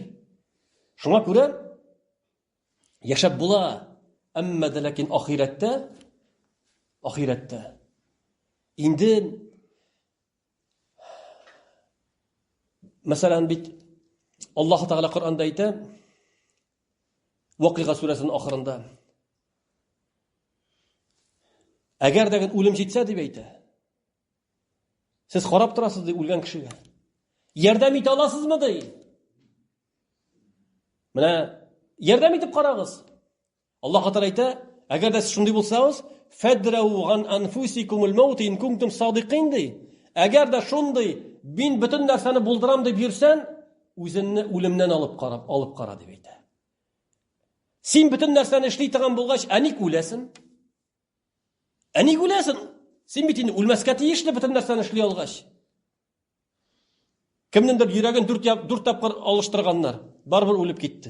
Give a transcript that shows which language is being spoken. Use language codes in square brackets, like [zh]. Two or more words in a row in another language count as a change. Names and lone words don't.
[tt] Шуңа күрә яшәп була, әмма дә ләкин ахирәттә инде мәсәлән бит Аллаһ Тәгалә Коръәндә әйтә, Вакыйга сүрәсенең ахырында, әгәр дә үлем җитсә дип әйтә. Сез карап торасыз ди үлгән кешегә. Ярдәм итә аласызмы ди? Менә ярдәм итеп карагыз. Аллаһ Тәгалә әйтә, әгәр дә сез шундый булсагыз, [ar] فادرءوا عن أنفسكم الموت إن كنتم صادقين [tt] ди. Әгәр дә шундый мин бөтен нәрсәне булдырам дип йөрсән, үзеңне үлемнән алып кара дип әйтә. Син бөтен нәрсәне эшли торган булгач, ник үләсен? Ник үләсен? Син бит инде үлмәскә тиешле бөтен нәрсәне эшли алгач. Кемнеңдер йөрәген 4 тапкыр алыштырганнар, барыбер үлеп китте.